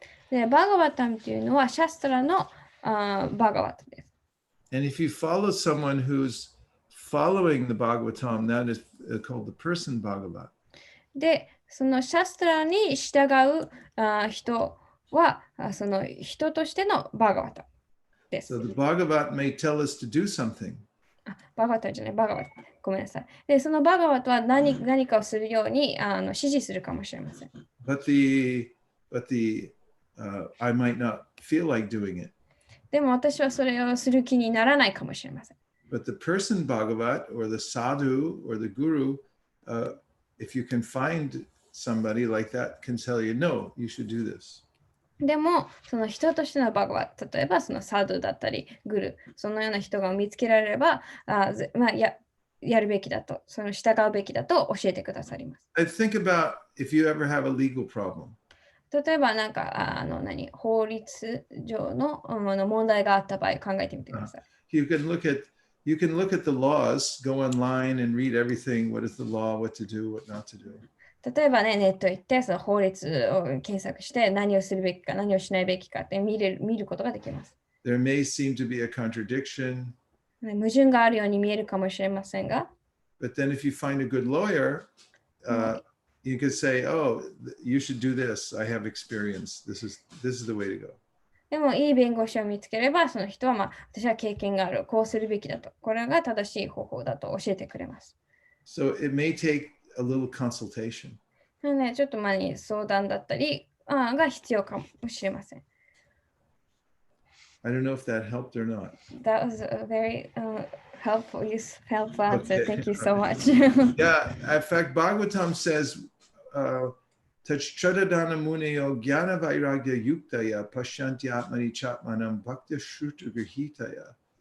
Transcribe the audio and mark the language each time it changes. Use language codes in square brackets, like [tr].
[ja] で、バガバタムというのはシャストラのバガバタです。 [en] And if you follow someone who's following the Bhagavatam, that is called the person Bhagavat. [ja] で、そのシャストラに従う人は、その人としてのバガバタです。 [en] So the Bhagavat may tell us to do something. [ja] バガバタじゃない、バガバタ。ごめんなさい。で、そのバガバタは何かをするように指示するかもしれません。 [en] But the I might not feel like doing it. [ja] でも私はそれをする気にならないかもしれません。 [en] But the person Bhagavat or the sadhu or the guru, if you can find somebody like that, can tell you, no, you should do this. [ja] でも、その人としてのバガワ、例えばそのサドゥだったり、グル、そのような人が見つけられれば、やるべきだと、その従うべきだと教えてくださります。 [en] I think about if you ever have a legal problem. [ja] 例えば、なんか法律上の問題があった場合、考えてみてください。 [en] You can look at the laws, go online and read everything. What is the law? What to do? What not to do? [ja] 例えばね、ネット行ってその法律を検索して何をするべきか、何をしないべきかって見ることができます。 [en] There may seem to be a contradiction. [ja] 矛盾があるように見えるかもしれませんが、 [en] But then if you find a good lawyer, you could say, oh, you should do this. I have experience. This is the way to go. [ja] でもいい弁護士を見つければ、その人は私は経験がある、こうするべきだと。これが正しい方法だと教えてくれます。 [en] So it may take a little consultation. [ja] なので、ちょっと前に相談だったりが必要かもしれません。 [en] I don't know if that helped or not. That was a very helpful answer. Okay. Thank you so much. Yeah, in fact, Bhagavatam says, [sa] Tachchadadana Muneyo Jnana Vairagya Yuktaya Pashyanti Atmani Chatmanam Bhakti Shruta Grihitaya.